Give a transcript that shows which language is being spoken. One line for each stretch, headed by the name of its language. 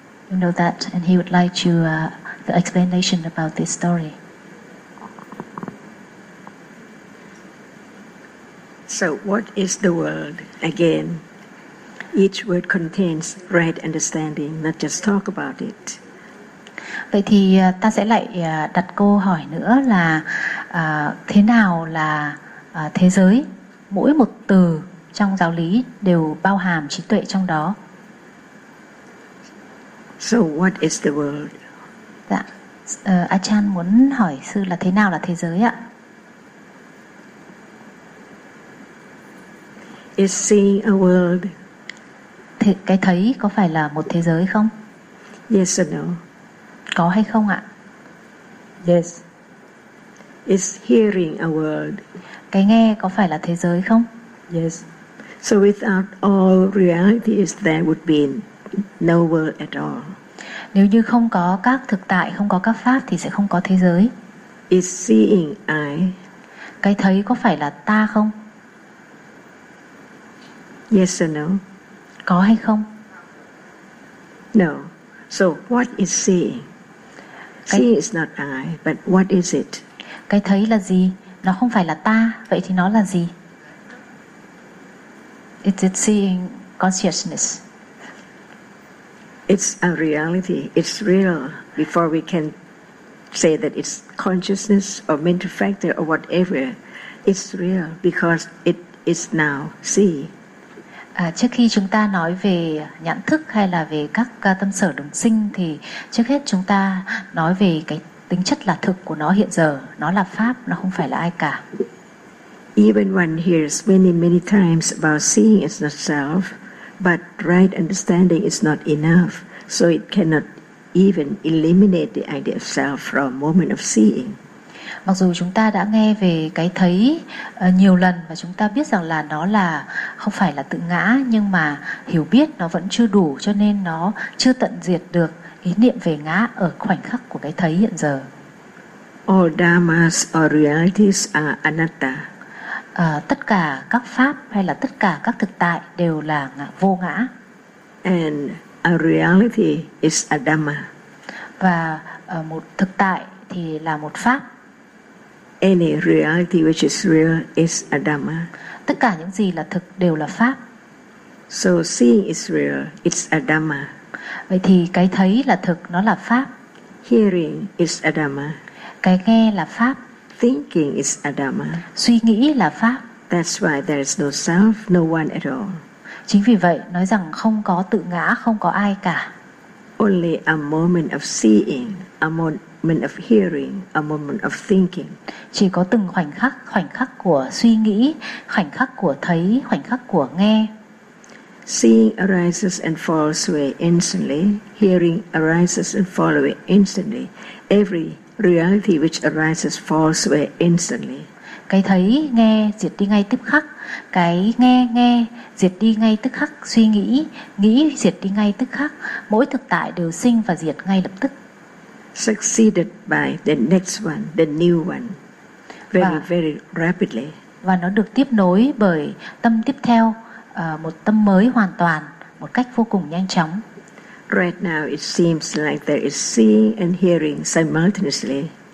English: You know that, and he would like to the explanation about this story. So what is the world again? Each word contains right understanding, not just talk about it.
Vietnamese: Vậy thì ta sẽ lại đặt câu hỏi nữa là thế nào là thế giới? Mỗi một từ trong giáo lý đều bao hàm trí tuệ trong đó.
English: So what is the world?
Vietnamese: Dạ, Achan muốn hỏi sư là thế nào là thế giới ạ?
English: Is seeing a world?
Vietnamese: Cái thấy có phải là một thế giới không?
English: Yes or no?
Vietnamese: Có hay không ạ?
English: Yes. Is hearing a world?
Vietnamese: Cái nghe có phải là thế giới không?
English: Yes. So without all realities there would be no world at all.
Vietnamese: Nếu như không có các thực tại, không có các pháp thì sẽ không có thế giới.
English: Is seeing I?
Vietnamese: Cái thấy có phải là ta không?
English: Yes or no?
Vietnamese: Có hay không?
English: No. So what is seeing? Cái... seeing is not I, but what is it?
Vietnamese: Cái thấy là gì? Nó không phải là ta, vậy thì nó là gì?
English: Is it seeing consciousness? It's a reality. It's real. Before we can say that it's consciousness or mental factor or whatever, it's real because it is now. See.
Vietnamese: Trước khi chúng ta nói về nhận thức hay là về các tâm sở đồng sinh thì trước hết chúng ta nói về cái tính chất là thực của nó hiện giờ. Nó là pháp, nó không phải là ai cả.
English: Even one hears many, many times about seeing is not self. But right understanding is not enough, so it cannot even eliminate the idea of self from moment of seeing.
Vietnamese: Mặc dù chúng ta đã nghe về cái thấy nhiều lần và chúng ta biết rằng là nó là không phải là tự ngã, nhưng mà hiểu biết nó vẫn chưa đủ, cho nên nó chưa tận diệt được ý niệm về ngã ở khoảnh khắc của cái thấy hiện giờ.
English: All dharmas or realities are anatta.
Vietnamese: Tất cả các pháp hay là tất cả các thực tại đều là vô ngã.
English: And a reality is a dhamma.
Vietnamese: Và một thực tại thì là một pháp.
English: Any reality which is real is a dhamma.
Vietnamese: Tất cả những gì là thực đều là pháp.
English: So seeing is real, it's a dhamma.
Vietnamese: Vậy thì cái thấy là thực, nó là pháp.
English: Hearing is a dhamma.
Vietnamese: Cái nghe là pháp.
English: Thinking is a dhamma.
Vietnamese: Suy nghĩ là pháp.
English: That's why there is no self, no one at all.
Vietnamese: Chính vì vậy nói rằng không có tự ngã, không có ai cả.
English: Only a moment of seeing, a moment of hearing, a moment of thinking.
Vietnamese: Chỉ có từng khoảnh khắc của suy nghĩ, khoảnh khắc của thấy, khoảnh khắc của nghe.
English: Seeing arises and falls away instantly. Hearing arises and falls away instantly. Every Reality which arises falls away instantly.
Vietnamese: Cái thấy nghe diệt đi ngay tức khắc. Cái nghe nghe diệt đi ngay tức khắc. Suy nghĩ nghĩ diệt đi ngay tức khắc. Mỗi thực tại đều sinh và diệt ngay lập tức.
English: Succeeded by the next one, the new one, very rapidly.
Vietnamese: Và nó được tiếp nối bởi tâm tiếp theo, một tâm mới hoàn toàn, một cách vô cùng nhanh chóng.
English: Right now it seems like there is seeing and hearing simultaneously.